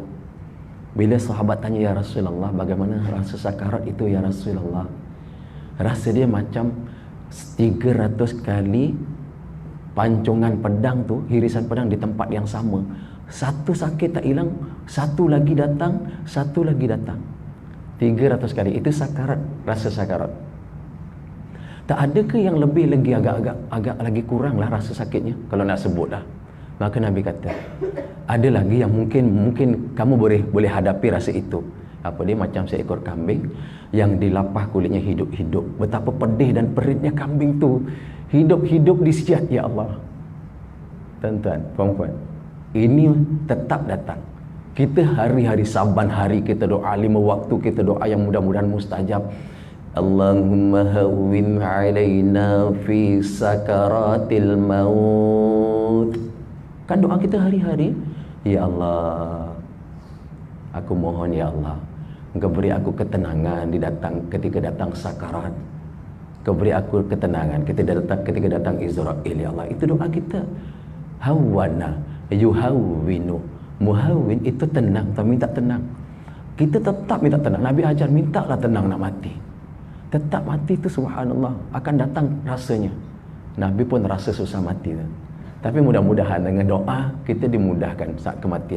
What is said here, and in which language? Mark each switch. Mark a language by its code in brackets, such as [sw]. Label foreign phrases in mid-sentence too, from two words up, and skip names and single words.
[ms] Bila sahabat tanya, ya Rasulullah, bagaimana rasa sakarat itu ya Rasulullah? Rasa dia macam 300 kali pancongan pedang tu, hirisan pedang di tempat yang sama. Satu sakit tak hilang, satu lagi datang, satu lagi datang. 300 kali. Itu sakarat, rasa sakarat. Tak ada ke yang lebih lagi, agak lagi kurang lah rasa sakitnya, kalau nak sebut lah. Maka Nabi kata, ada lagi yang mungkin kamu boleh hadapi rasa itu. Apa dia? Macam seekor kambing yang dilapah kulitnya hidup-hidup. Betapa pedih dan peritnya kambing tu, hidup-hidup disiat, ya Allah. Tuan-tuan, puan-puan, ini tetap datang. Kita hari-hari, saban hari kita doa, 5 waktu kita doa yang mudah-mudahan mustajab. [ar] اللهم هون علينا في سكرات الموت. [ms] Kan doa kita hari-hari, ya Allah, aku mohon ya Allah, Engkau beri aku ketenangan ketika datang sakarat. Engkau beri aku ketenangan ketika datang Israel ya Allah. Itu doa kita. [ar] هون يهون. [ms] Muhawwin itu tenang, tak minta tenang. Kita tetap minta tenang. Nabi ajar mintalah tenang nak mati. Tetap mati itu subhanallah akan datang rasanya. Nabi pun rasa susah mati kan. Tapi mudah-mudahan dengan doa kita dimudahkan saat kematian.